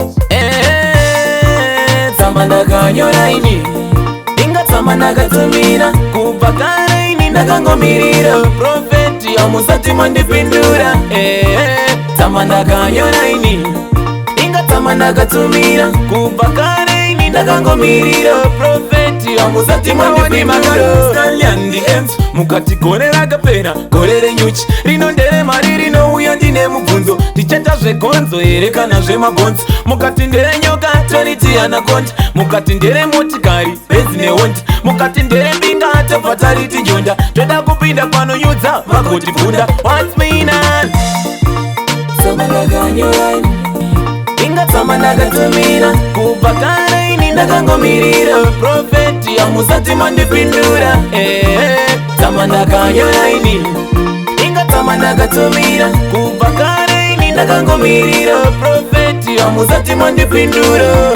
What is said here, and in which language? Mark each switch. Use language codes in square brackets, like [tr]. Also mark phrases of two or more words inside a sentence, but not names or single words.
[sn] Eh, tsamba ndakanyora ini, inga tsamba ndakatumira, kubva kare ini ndakangomirira, Prophet hamusati mandipindura. Eh, tsamba ndakanyora ini, inga tsamba ndakatumira, kubva kare ini ndakangomirira, Prophet hamusati mandipindura. [en] Stanley and the M's, [sn] mukati gore rakapera, gore renyuchi, rino ndere mari rinouya ndine mubvunzo, ndichata zvegonzo here kana zvemabhonzo? Mukati ndere nyoka, toriti anaconda, mukati ndere motikari, bhezi nehonda, mukati ndere binga, tobva tariti njonda, toda kupinda panonyudza, vagotibvunda. [en] What's me now? [sn] Tsamba ndakanyora ini, inga tsamba ndakatumira, kubva kare ini ndakangomirira, Prophet hamusati mandipindura. Eh, tsamba ndakanyora ini, inga tsamba ndakatumira, kubva kare ini ndakangomirira, Prophet hamusati mandipindura.